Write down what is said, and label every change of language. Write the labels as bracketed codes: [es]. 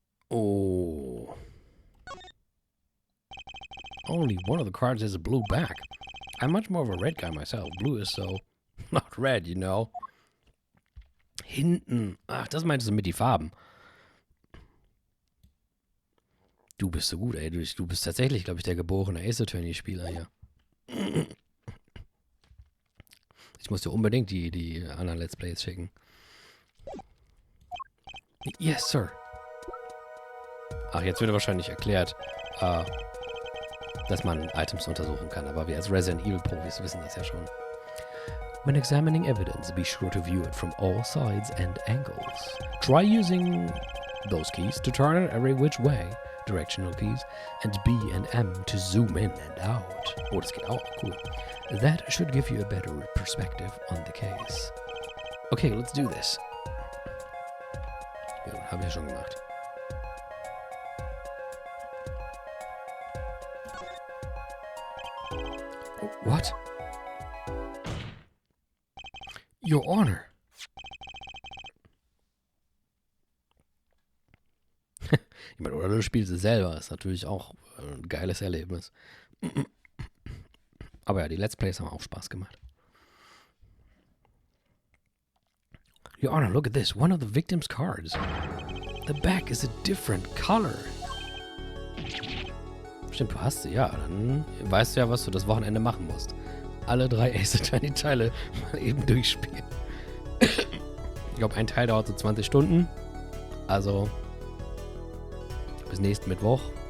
[en] Oh. Only one of the cards has a blue back. I'm much more of a red guy myself. Blue is so not red, you know. [de] Hinten. Ach, das meintest du mit die Farben. Du bist so gut, ey. Du bist tatsächlich, glaube ich, der geborene Ace-Attorney-Spieler hier. Ich muss dir unbedingt die anderen Let's Plays schicken. [en] Yes, sir. [de] Ach, jetzt wird wahrscheinlich erklärt, dass man Items untersuchen kann, aber wir als Resident Evil Profis wissen das ja schon. [en] When examining evidence, be sure to view it from all sides and angles. Try using those keys to turn it every which way, directional keys, and B and M to zoom in and out. [de] Oh, das geht auch, cool. [en] That should give you a better perspective on the case. Okay, let's do this. [de] Ja, habe ich ja schon gemacht. [en] Oh, what? Your Honor. [de] Ich meine, oder du spielst es selber. Ist natürlich auch ein geiles Erlebnis. Aber ja, die Let's Plays haben auch Spaß gemacht. [en] Your Honor, look at this. One of the victim's cards. The back is a different color. [de] Stimmt, du hast sie. Ja, dann weißt du ja, was du das Wochenende machen musst. Alle 3 Ace Attorney-Teile mal eben durchspielen. Ich glaube, ein Teil dauert so 20 Stunden. Also, bis nächsten Mittwoch.